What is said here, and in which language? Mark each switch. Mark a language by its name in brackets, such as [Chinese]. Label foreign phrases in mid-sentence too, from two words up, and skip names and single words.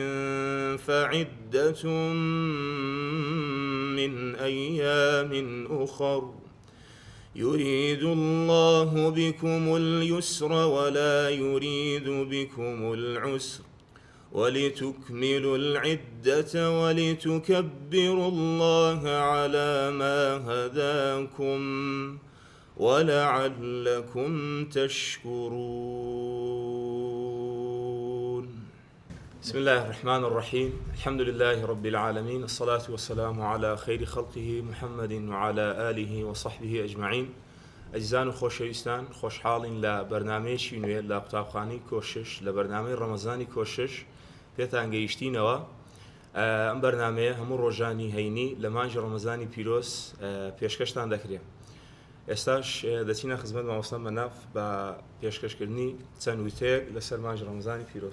[Arabic] فعدة من أيام أخر، يريد الله بكم اليسر ولا يريد بكم العسر، ولتكملوا العدة ولتكبروا الله على ما هداكم ولعلكم تشكرون. بسم الله الرحمن الرحيم. الحمد لله رب العالمين، الصلاة والسلام على خير خلقه محمد وعلى آله وصحبه أجمعين. [Central Kurdish] ئەزیزان و خۆشەویستان، خۆشحاڵین لە بەرنامەیەکی نوێ لە قوتابخانەی کۆشش لە بەرنامەی ڕەمەزانی کۆشش پێتان گەیشتینەوە. ئەم بەرنامەیە هەموو ڕۆژانی هەینی لە مانگی ڕەمەزانی پیرۆز پێشکەشتان دەکرێت. ئێستاش دەچینە خزمەت مامۆستا مەناف بە پێشکەشکردنی چەند وتەیەک لەسەر مانگی ڕەمەزانی پیرۆز.